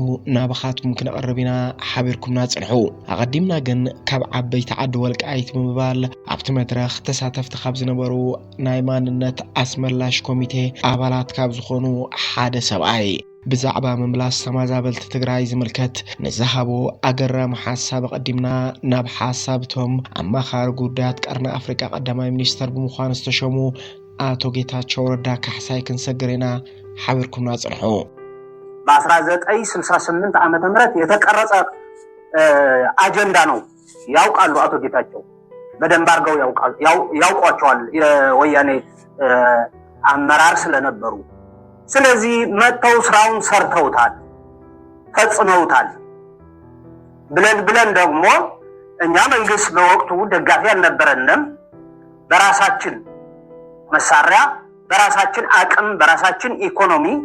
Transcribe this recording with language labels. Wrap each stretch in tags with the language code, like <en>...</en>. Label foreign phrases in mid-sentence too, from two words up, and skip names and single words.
<ti>ናባኻትኩም ክነቕርብ ኢና ሓቢርኩምና ፅንሑ። ኣቐዲምና ግን ካብ ዓበይቲ ዓዲ ወልቃይት ብምባል ኣብቲ መድረኽ ተሳተፍቲ ካብ ዝነበሩ ናይ ማንነት ኣስመላሽ ኮሚቴ ኣባላት ካብ ዝኾኑ ሓደ ሰብኣይ ብዛዕባ ምምላስ ተመዛበልቲ ትግራይ ዝምልከት ንዝሃቦ ኣገራሚ ሓሳብ ቀዲምና ናብ ሓሳብቶም ኣማኻሪ ጉዳያት ቀርኒ ኣፍሪካ ቀዳማይ ሚኒስተር ብምዃኑ ዝተሸሙ አቶ ጌታቸው ረዳ ካሕሳይ ክንሰግርና ሓቢርኩምና ፅንሑ።</ti> <am>በ1968 ዓመተ ምህረት የተቀረጸ አጀንዳ ነው። ያውቃሉ አቶ ጌታቸው በደንብ አድርገው ያውቋቸዋል የወያኔ አመራር ስለነበሩ። ስለዚህ መተው ስራውን ሰርተውታል ፈጽመውታል ብለን ደግሞ እኛ መንግስት በወቅቱ ደጋፊ አልነበረንም። በራሳችን መሳሪያ በራሳችን አቅም በራሳችን ኢኮኖሚ</am>